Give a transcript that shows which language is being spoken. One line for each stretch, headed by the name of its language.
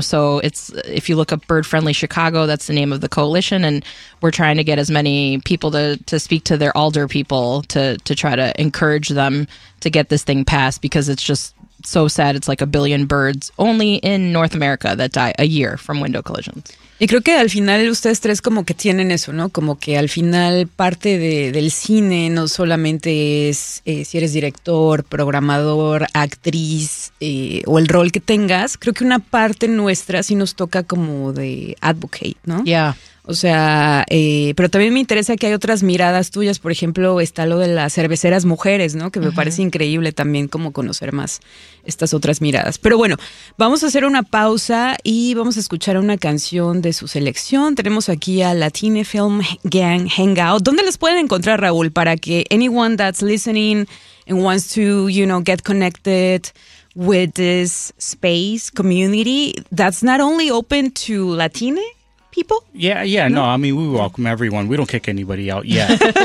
English: So it's, if you look up Bird-Friendly Chicago, that's the name of the coalition, and we're trying to get as many people to speak to their alder people to try to encourage them to get this thing passed, because it's just so sad. It's like a billion birds only in North America that die a year from window collisions.
Spanish: Y creo que al final ustedes tres como que tienen eso, ¿no? Como que al final parte del cine no solamente es si eres director, programador, actriz o el rol que tengas. Creo que una parte nuestra sí nos toca como de advocate, ¿no?
English: Yeah.
Spanish: O sea, pero también me interesa que hay otras miradas tuyas. Por ejemplo, está lo de las cerveceras mujeres, ¿no? Que me parece increíble también como conocer más estas otras miradas. Pero bueno, vamos a hacer una pausa y vamos a escuchar una canción de su selección. Tenemos aquí a Latine Film Gang Hangout. ¿Dónde les pueden encontrar, Raúl? Para que
English: anyone that's listening and wants to, you know, get connected with this space community, that's not only open to Latine people? Yeah, no, I mean, we welcome everyone. We don't kick anybody out yet.